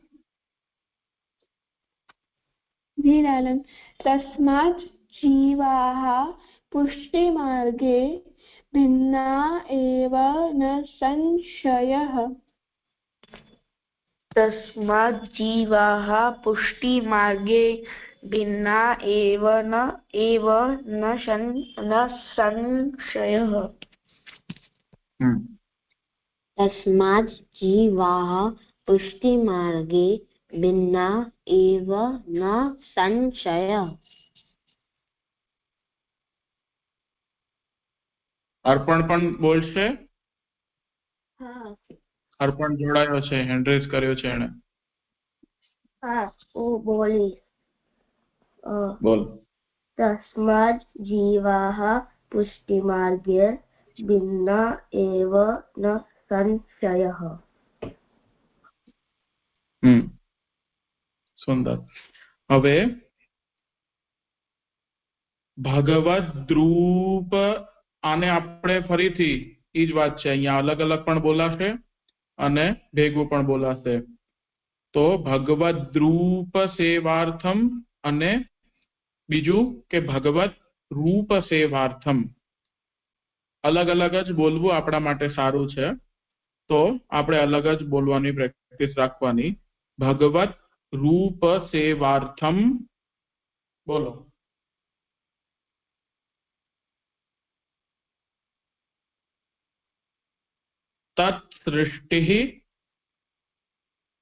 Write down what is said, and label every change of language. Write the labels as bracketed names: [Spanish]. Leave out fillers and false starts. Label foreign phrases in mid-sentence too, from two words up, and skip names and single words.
[Sanskrit] धीरानं तस्मात् जीवाः पुष्टिमार्गे भिन्ना एव न संशयः तस्मात् जीवाः पुष्टिमार्गे भिन्ना एव न संशयः तस्मात् जीवाः पुष्टिमार्गे भिन्ना एव न संशयः [Gujarati] અર્પણ પણ બોલશે હા અર્પણ જોડાયો છે [English] hand raise [Gujarati] કર્યો છે એને હા હું બોલીશ બોલ [Sanskrit] तस्मात् जीवाः पुष्टिमार्गे भिन्ना एव न संशयः [Gujarati] સુંદર હવે ભગવદ રૂપ આને આપણે ફરીથી ઈ જ વાત છે અહીંયા અલગ અલગ પણ બોલાશે અને ભેગું પણ બોલાશે તો [Sanskrit] ભગવદ રૂપ સેવાર્થમ [Gujarati] અને બીજું કે [Sanskrit] ભગવત રૂપ સેવાર્થમ [Gujarati] અલગ અલગ જ બોલવું આપણા માટે સારું છે તો આપણે અલગ જ બોલવાની પ્રેક્ટિસ રાખવાની [Sanskrit] ભગવત રૂપ સેવાર્થમ [Gujarati] બોલો [Sanskrit] तत् सृष्टि